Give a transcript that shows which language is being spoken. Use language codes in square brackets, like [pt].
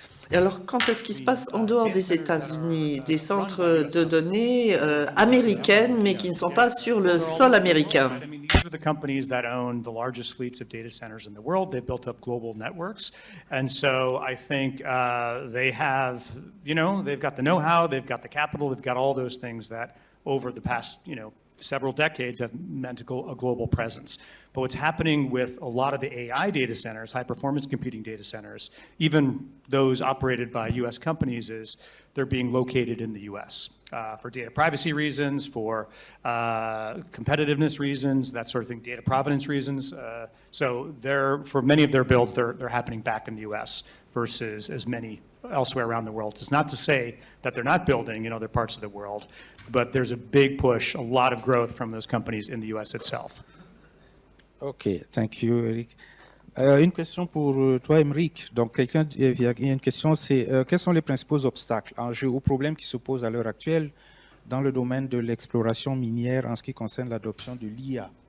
[fr] Et alors, quand est-ce qu'il se passe en dehors des États-Unis, des centres de données américaines, mais qui ne sont pas sur le sol américain? [en] These are the companies that own the largest fleets of data centers in the world. They've built up global networks. And so I think they have, they've got the know-how, they've got the capital, they've got all those things that over the past, several decades have meant a global presence. But what's happening with a lot of the AI data centers, high-performance computing data centers, even those operated by U.S. companies, is they're being located in the U.S. For data privacy reasons, for competitiveness reasons, that sort of thing, data provenance reasons. So for many of their builds, they're happening back in the U.S. versus as many elsewhere around the world. It's not to say that they're not building in other parts of the world, but there's a big push, a lot of growth from those companies in the U.S. itself. OK, thank you, Eric. [fr] Une question pour toi, Émeric. Donc, il y a une question, c'est quels sont les principaux obstacles, enjeux ou problèmes qui se posent à l'heure actuelle dans le domaine de l'exploration minière en ce qui concerne l'adoption de l'IA?